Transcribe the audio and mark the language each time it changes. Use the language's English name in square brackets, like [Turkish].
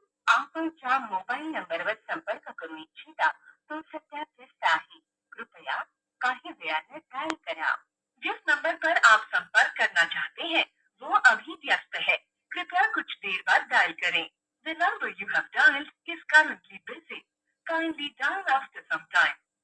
[Marathi] आपण ज्या मोबाईल नंबरवर संपर्क करू इच्छिता तो सध्या व्यस्त आहे. कृपया काही वेळाने डायल करा. [Hindi] जिस नंबर पर आप संपर्क करना चाहते हैं वो अभी व्यस्त है. कृपया कुछ देर बाद डायल करें. [English] The number you have dialed is currently busy. Kindly dial after some time.